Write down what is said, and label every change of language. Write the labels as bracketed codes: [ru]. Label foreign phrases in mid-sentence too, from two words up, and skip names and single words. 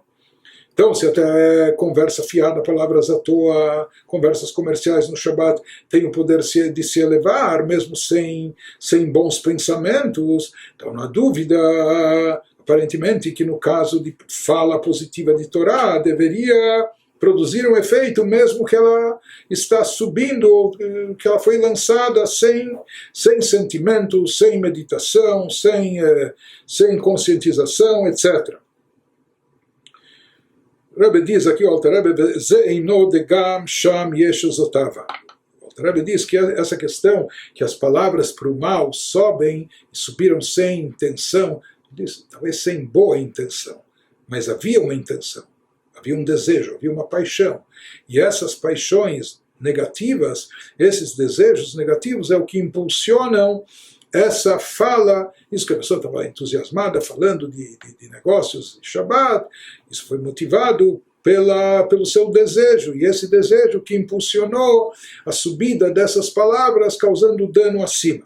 [pt] Então, se até conversa fiada, palavras à toa, conversas comerciais no Shabbat têm o poder de se elevar, mesmo sem bons pensamentos, então não há dúvida, aparentemente, que no caso de fala positiva de Torá, deveria produzir um efeito, mesmo que ela está subindo, que ela foi lançada sem sentimento, sem meditação, sem conscientização, etc. O Rebbe diz aqui, o Alter Rebbe, [he] זאינו דגם שם יש זותבה. [pt] O Alter Rebbe diz que essa questão, que as palavras para o mal sobem e subiram sem intenção, diz, talvez sem boa intenção, mas havia uma intenção, havia um desejo, havia uma paixão. E essas paixões negativas, esses desejos negativos é o que impulsionam essa fala, isso que a pessoa estava entusiasmada, falando de negócios de Shabbat, isso foi motivado pelo seu desejo, e esse desejo que impulsionou a subida dessas palavras, causando dano acima.